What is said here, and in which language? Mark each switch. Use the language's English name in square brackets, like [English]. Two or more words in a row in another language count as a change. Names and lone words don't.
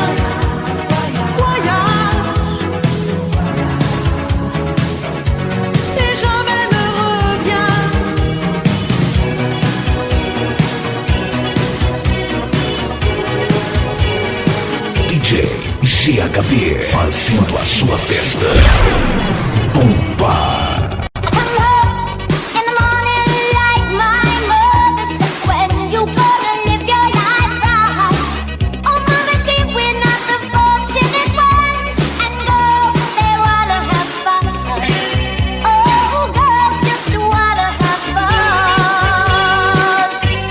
[French] Voyage et jamais ne reviens. [Portuguese] DJ GHB fazendo a sua festa. Bomba. [English] Come home in the morning like my mother said. When you gonna live your life right? Oh, mama, dear, we're not the fortunate ones. And girls, they wanna have fun. Oh, girls just wanna have fun.